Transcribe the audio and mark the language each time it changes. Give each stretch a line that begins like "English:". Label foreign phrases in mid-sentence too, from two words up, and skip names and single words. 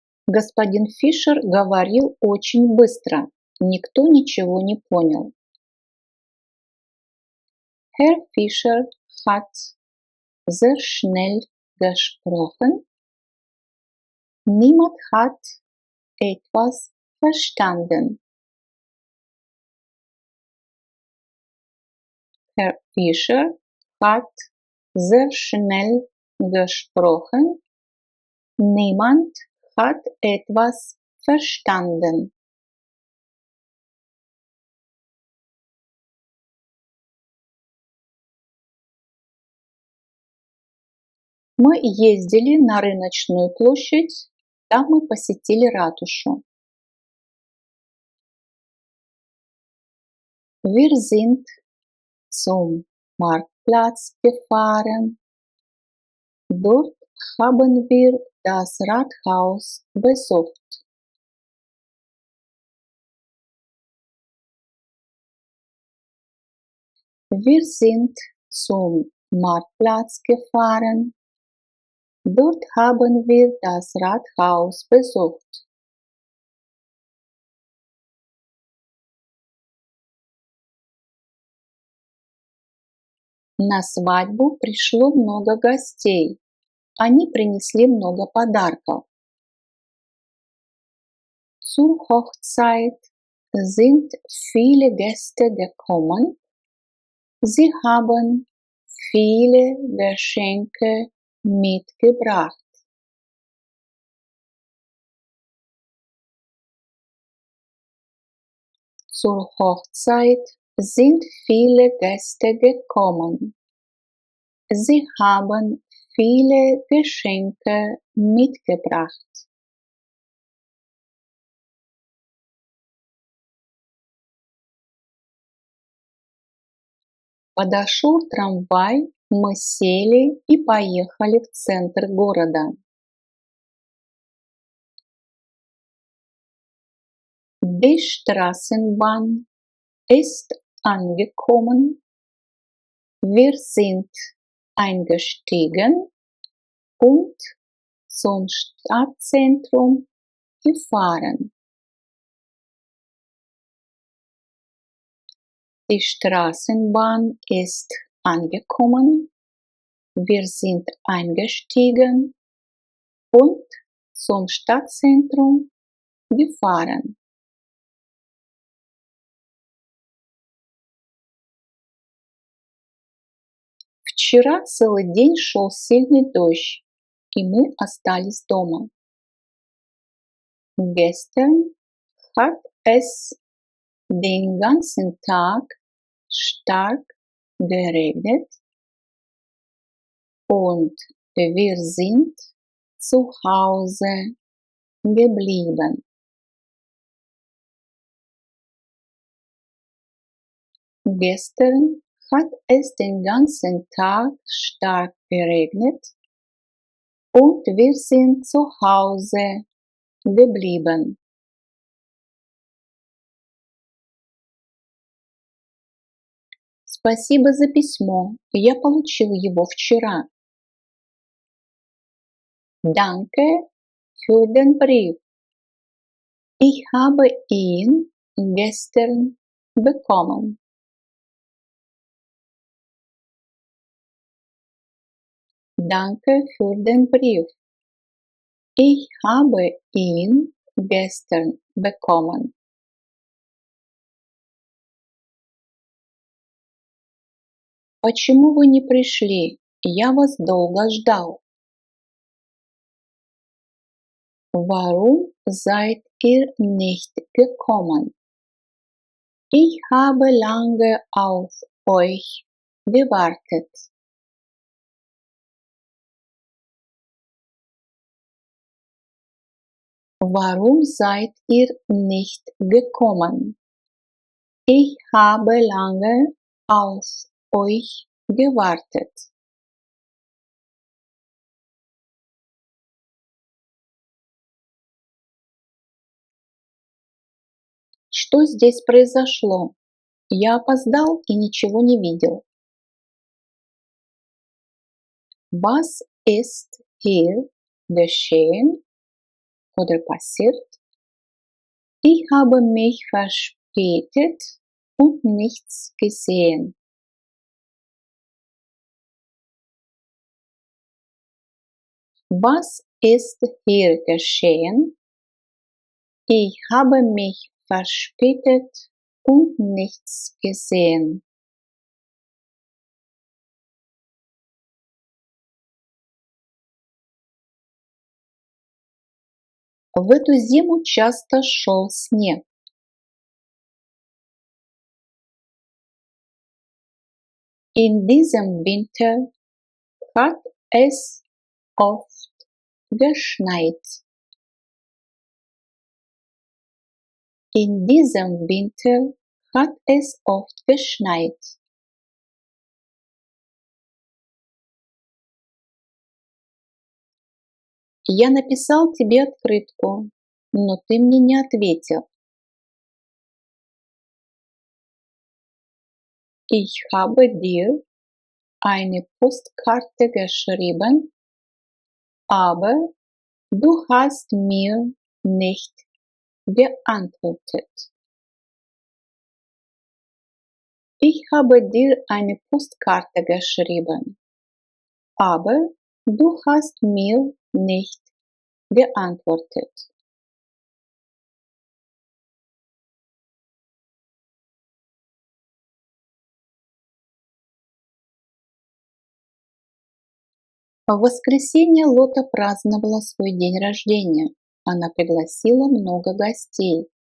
Russian: Господин Фишер говорил очень быстро. Никто ничего не понял.
German: Herr Fischer hat sehr schnell gesprochen. Niemand hat etwas verstanden. Herr Fischer hat sehr schnell gesprochen. Niemand hat etwas verstanden.
Russian: Мы ездили на рыночную площадь, там мы посетили ратушу.
German: Wir sind zum Marktplatz gefahren. Dort haben wir das Rathaus besucht. Wir sind zum Marktplatz gefahren. Dort haben wir das Rathaus besucht.
Russian: На свадьбу пришло много гостей. Они принесли много подарков.
German: Zur Hochzeit sind viele Gäste gekommen. Sie haben viele Geschenke mitgebracht. Zur Hochzeit sind viele Gäste gekommen. Sie haben viele Geschenke mitgebracht.
Russian: Подошел трамвай, мы сели и поехали в центр города.
German: Die Straßenbahn ist angekommen. Wir sind eingestiegen und zum Stadtzentrum gefahren. Die Straßenbahn ist angekommen. Wir sind eingestiegen und zum Stadtzentrum gefahren.
Russian: Вчера целый день шел сильный дождь, и мы остались дома.
German: Gestern hat es den ganzen Tag stark geregnet und wir sind zu Hause geblieben. Gestern hat es den ganzen Tag stark geregnet und wir sind zu Hause geblieben.
Russian: Спасибо за письмо. Я получил его вчера.
German: Danke für den Brief. Ich habe ihn gestern bekommen. Danke für den Brief. Ich habe ihn gestern bekommen.
Russian: Почему вы не пришли? Я вас долго ждал.
German: Warum seid ihr nicht gekommen? Ich habe lange auf euch gewartet. Warum seid ihr nicht gekommen? Ich habe lange auf euch gewartet.
Russian: Что здесь произошло? Я опоздал и ничего не видел.
German: Was ist hier geschehen? oder passiert? Ich habe mich verspätet und nichts gesehen. Was ist hier geschehen? Ich habe mich verspätet und nichts gesehen.
Russian: В эту зиму часто шел снег.
German: In diesem Winter hat es oft geschneit. In diesem Winter hat es oft geschneit.
Russian: Я написал тебе открытку, но ты мне не ответил.
German: Ich habe dir eine Postkarte geschrieben, aber du hast mir nicht geantwortet. Ich habe dir eine Postkarte geschrieben, aber du hast mir nicht geantwortet.
Russian: В воскресенье Лота праздновала свой день рождения. Она пригласила много гостей.